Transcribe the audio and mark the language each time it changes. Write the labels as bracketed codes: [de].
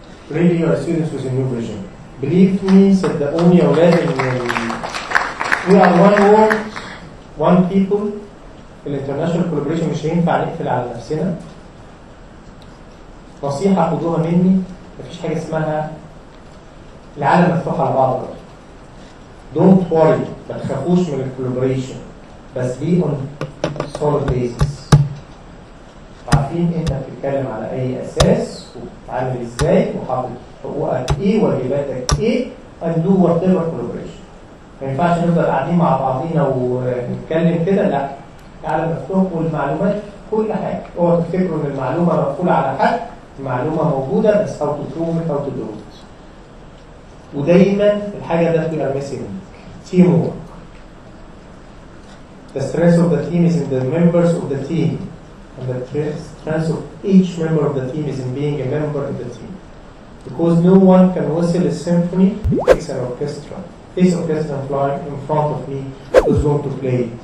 [en] Really, you are students with a new vision. Believe me, [ar] صدقوني يا أولاد إن [en] we are one world, one people. [ar] في الانترناشونال كولابوريشن مش هينفع نقفل على نفسنا. نصيحة خدوها مني، مفيش حاجة اسمها العالم مفتوح على بعض. [en] Don't worry، [ar] ما تخافوش من الكولابوريشن، بس [en] be on solid basis. [ar] عارفين انت بتتكلم على اي اساس وبتتعامل ازاي وحاطط حقوقك ايه وواجباتك ايه [en] and do whatever collaboration. [ar] ما ينفعش نفضل قاعدين مع بعضينا ونتكلم كده، لا، تعالى مفتوح والمعلومات كل حاجه. اوعوا تفتكروا ان المعلومه مقفوله على حد، المعلومه موجوده بس [en] how to prove it, how to do it. [ar] ودايما الحاجه ده بتبقى [en] missing teamwork. The strength of the team is in the members of the team, and the strength of each member of the team is in being a member of the team. Because no one can whistle a symphony, it takes an orchestra. This orchestra flying in front of me is going to play.